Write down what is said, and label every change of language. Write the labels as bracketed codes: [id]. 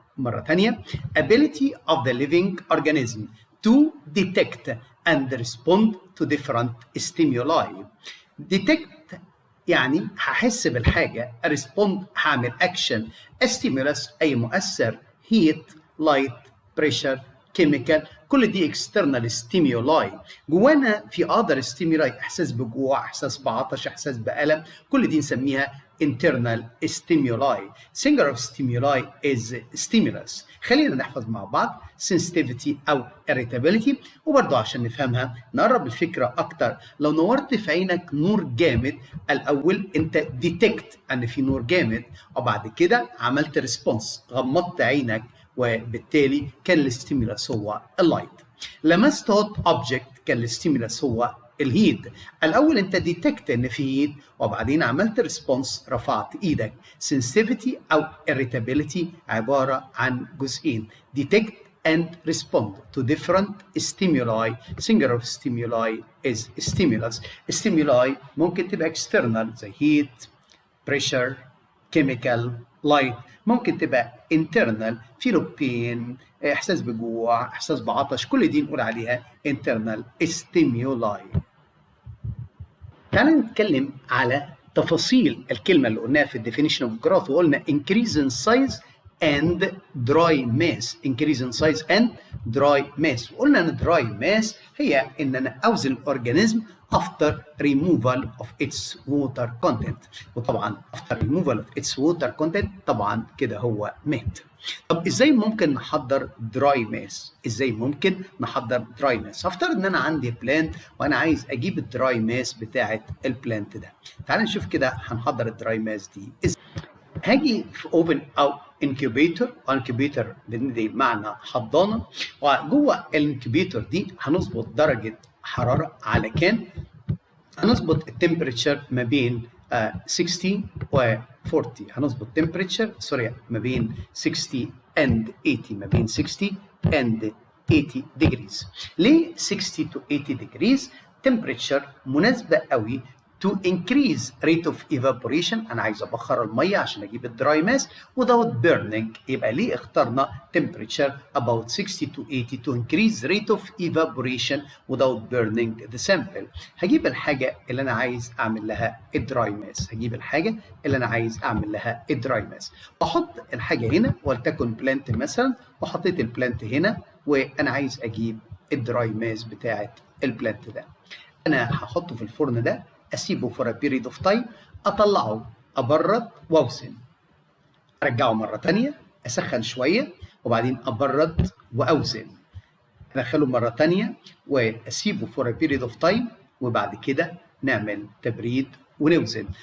[ar] مرة تانية، [en] ability of the living organism to detect and respond to different stimuli. detect [ar] يعني هحس بالحاجة، [en] respond هعمل action، stimulus [ar] أي مؤثر، [en] heat, light, pressure, chemical، [ar] كل دي [en] external stimuli. [ar] جوانا في [en] other stimuli، [ar] احساس بجوع، احساس بعطش، احساس بألم، كل دي نسميها [en] internal stimuli. singular of stimuli is stimulus. [ar] خلينا نحفظ مع بعض [en] sensitivity أو irritability، [ar] وبرضه عشان نفهمها نقرب الفكرة أكتر. لو نورت في عينك نور جامد، الأول أنت [en] detect [ar] أن في نور جامد، وبعد كده عملت [en] response، [ar] غمضت عينك، وبالتالي كان الستيمولس هو اللايت. [en] لمست hot object كان الستيمولس هو الهيت. [ar] الاول انت ديتكت ان في هيت، وبعدين عملت ريسبونس، رفعت ايدك. [en] sensitivity [ar] او [en] irritability [ar] عباره عن جزئين، [en] detect and respond to different stimuli. singular of stimuli is stimulus. stimuli [ar] ممكن تبقى [en] external زي heat, pressure, chemical, light. [ar] ممكن تبقى internal، [en] feel of pain، [ar] احساس بجوع، احساس بعطش، كل دي نقول عليها [en] internal stimuli. [ar] تعالى نتكلم على تفاصيل الكلمه اللي قلناها في الديفينيشن اوف جروث، وقلنا [en] increase in size and dry mass. increase in size and dry mass. [ar] وقلنا ان [en] dry mass [ar] هي ان انا اوزن [en] الاورجانيزم after removal of its water content. [ar] وطبعا [en] after removal of its water content [ar] طبعا كده هو مات. طب ازاي ممكن نحضر دراي ماس؟ ازاي ممكن نحضر دراي ماس؟ هفترض ان انا عندي بلانت وانا عايز اجيب الدراي ماس بتاعه البلانت ده. تعال نشوف كده هنحضر الدراي ماس دي ازاي. هاجي في اوفن او انكيوبيتور، انكيوبيتور بندي معنى حضانه، وجوه الانكيوبيتور دي هنظبط درجه حراره على كام؟ هنظبط التمبريتشر ما بين 60 و 40. هنظبط تمبريتشر ما بين [en] 60 and 80، [ar] ما بين 60 and 80 [en] degrees. [ar] ليه [en] 60 to 80 degrees temperature [ar] مناسبة قوي [en] to increase rate of evaporation. [ar] أنا عايز أبخر المية عشان أجيب الدراي ماس [en] without burning. [ar] يبقى ليه اخترنا [en] temperature about 60 to 80 to increase rate of evaporation without burning the sample. [ar] هجيب الحاجة اللي أنا عايز أعمل لها الدراي ماس. هجيب الحاجة اللي أنا عايز أعمل لها الدراي ماس. وأحط الحاجة هنا ولتكن بلانت مثلا، وحطيت البلانت هنا وأنا عايز أجيب الدراي ماس بتاعة البلانت ده. أنا هحطه في الفرن ده، اسيبه [en] for a period of time، [ar] اطلعه ابرد واوزن، ارجعه مره ثانيه اسخن شويه وبعدين ابرد واوزن، ادخله مره ثانيه واسيبه for a period of time، وبعد كده نعمل تبريد ونوزن.